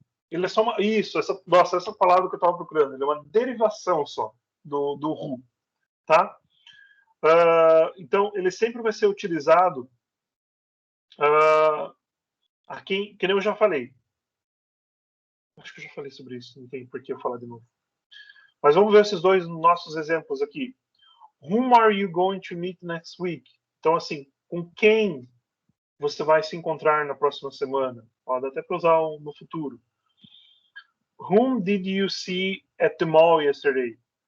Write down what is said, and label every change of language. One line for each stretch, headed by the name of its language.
Portuguese: Ele é só uma. Isso, essa palavra que eu estava procurando. Ele é uma derivação só do who, tá? Então, ele sempre vai ser utilizado a quem, que nem eu já falei. Acho que eu já falei sobre isso, não tem por que eu falar de novo. Mas vamos ver esses dois nossos exemplos aqui.
English: Whom are you going to meet next week?
Portuguese: Então, assim, com quem você vai se encontrar na próxima semana? Pode até para usar no futuro.
English: Whom did you see at the mall yesterday?